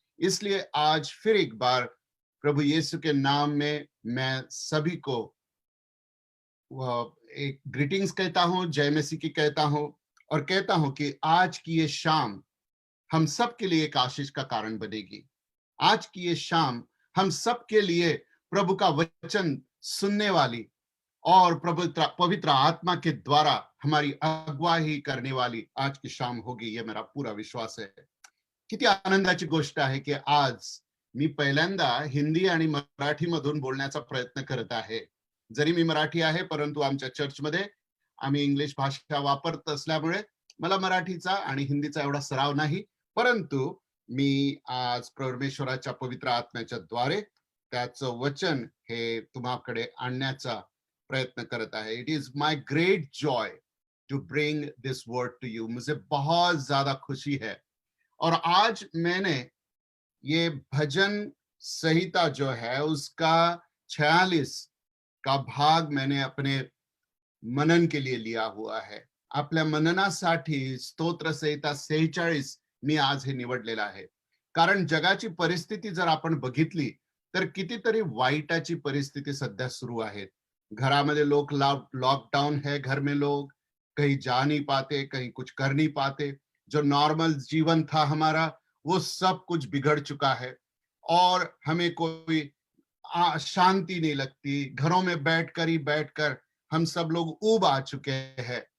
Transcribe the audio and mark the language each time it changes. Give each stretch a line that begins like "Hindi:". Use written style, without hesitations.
Hindi: इसलिए आज फिर एक बार प्रभु यीशु के नाम में मैं सभी को एक ग्रीटिंग्स कहता हूं, जय मसीह की कहता हूं, और कहता हूं कि आज की ये शाम हम सब के लिए एक आशीष का कारण बनेगी। आज की ये शाम हम सब के लिए प्रभु का वचन सुनने वाली और पवित्र आत्मा के द्वारा हमारी अगुवाई करने वाली आज की शाम होगी, ये मेरा पूरा विश्वास है।
Marathi: किती आनंदाची गोष्ट आहे की आज मी पहिल्यांदा हिंदी आणि मराठी मधून बोलण्याचा प्रयत्न करत आहे। जरी मी मराठी आहे परंतु आमच्या चर्चमध्ये आम्ही इंग्लिश भाषा वापरत असल्यामुळे मला मराठीचा आणि हिंदीचा एवढा सराव नाही, परंतु मी आज परमेश्वराच्या पवित्र आत्म्याच्या द्वारे त्याचं वचन हे तुम्हाकडे आणण्याचा प्रयत्न करत आहे।
English: It is my great joy to bring this word to you.
Hindi: मुझे बहुत ज्यादा खुशी है। और आज मैंने ये भजन संहिता जो है उसका 46 का भाग मैंने अपने मनन के लिए लिया हुआ है।
Marathi: आपल्या मननासाठी स्तोत्र संहिता 46 मी आज हे निवडलेला आहे। कारण जगाची परिस्थिती जर आपण बघितली तर कितीतरी वाईटाची परिस्थिती सध्या सुरू आहे।
Hindi: घरामध्ये लोग लॉकडाउन है, घर में लोग कहीं जा नहीं पाते, कहीं कुछ कर नहीं पाते। जो नॉर्मल जीवन था हमारा वो सब कुछ बिगड़ चुका है और हमें कोई शांति नहीं लगती। घरों में बैठकर हम सब लोग ऊब आ चुके हैं।